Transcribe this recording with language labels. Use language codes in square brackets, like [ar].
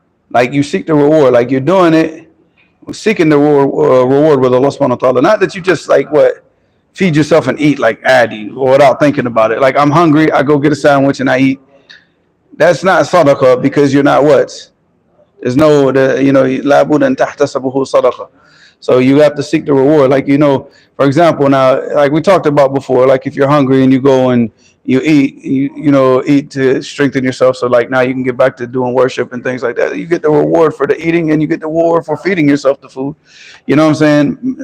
[en] Like you seek the reward, like you're doing it, seeking the reward with Allah subhanahu wa ta'ala. Not that you just like what? Feed yourself and eat like Addy without thinking about it. Like I'm hungry, I go get a sandwich and I eat. That's not sadaqah because you're not what? There's no, [ar] لا بد أن تحتسبه صدقة. [en] So you have to seek the reward. Like, for example, now, like we talked about before, like if you're hungry and you go and you eat, eat to strengthen yourself. So like now you can get back to doing worship and things like that. You get the reward for the eating and you get the reward for feeding yourself the food. You know what I'm saying?